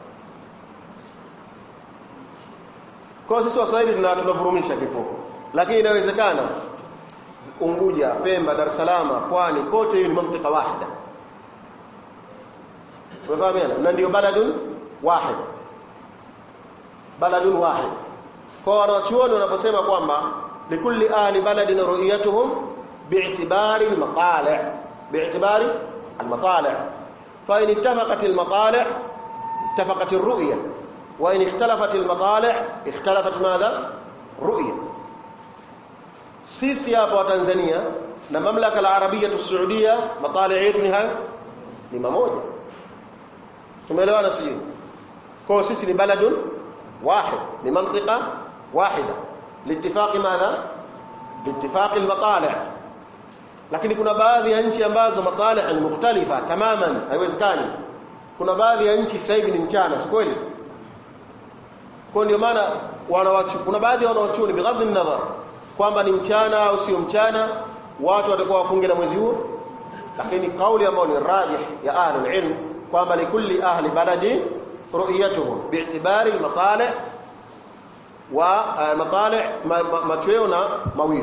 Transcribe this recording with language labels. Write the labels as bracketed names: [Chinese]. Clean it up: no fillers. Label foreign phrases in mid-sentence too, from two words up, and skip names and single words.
[Swahili] Kwa sisi Waswahili tunavurumisha kifuko, lakini inawezekana Unguja, Pemba, Dar es Salaam, Pwani, kote hiyo ni [Arabic] منطقة واحدة. [Swahili] Tunafahamana, na ndio [Arabic] بلد واحد. [Swahili] Kwa wanachuoni wanaposema kwamba [Arabic] لكل أهل بلد رؤيتهم باعتبار المطالع، فإن اتفقت المطالع اتفقت الرؤية، وإن اختلفت المطالع اختلفت ماذا؟ رؤية. [Swahili] Sisi hapa wa Tanzania na mamlaka al-Arabia as-Saudia matali' yetu ni mamoja. Tumeelewana sisi? Kwa sisi ni [Arabic] بلد واحد بمنطقة واحدة لاتفاق ماذا؟ لاتفاق المطالع. [Swahili] lakini kuna baadhi ya nchi ambazo matalih ni [Arabic] مختلفة تماما, [Swahili] haiwezekani. Kuna baadhi ya nchi sasa hivi ni mchana, si kweli? Kwa ndio maana kuna baadhi ya wanawachuoni [Arabic] بغض النظر [Swahili] kwamba ni mchana au sio mchana, watu watakuwa wafunge na mwezi huo, lakini kauli ambayo ni rajih ya [Arabic] أهل العلم [Swahili] kwamba [Arabic] لكل أهل بلد رؤيتهم باعتبار المطالع [Swahili] wa matalih machweo na mawio.